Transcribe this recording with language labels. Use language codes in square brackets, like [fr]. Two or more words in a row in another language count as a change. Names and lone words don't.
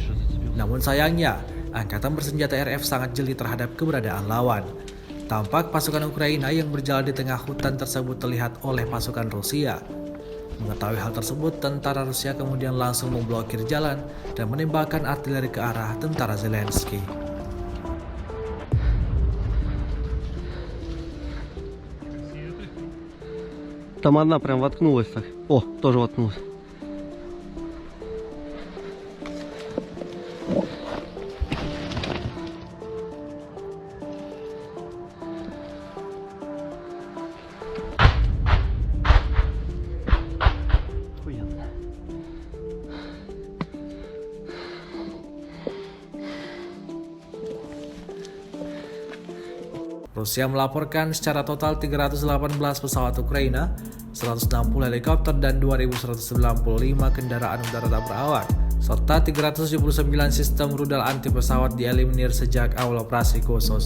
[id] Namun sayangnya, angkatan bersenjata RF sangat jeli terhadap keberadaan lawan. Tampak pasukan Ukraina yang berjalan di tengah hutan tersebut terlihat oleh pasukan Rusia. Mengetahui hal tersebut, tentara Rusia kemudian langsung memblokir jalan dan menembakkan artileri ke arah tentara Zelensky. [ru] Там одна прям воткнулась так. О, тоже воткнулась. Охуенно. [id] Rusia melaporkan secara total 318 pesawat Ukraina, 160 helikopter dan 2.195 kendaraan udara tak berawak, serta 379 sistem rudal anti pesawat dieliminir sejak awal operasi khusus.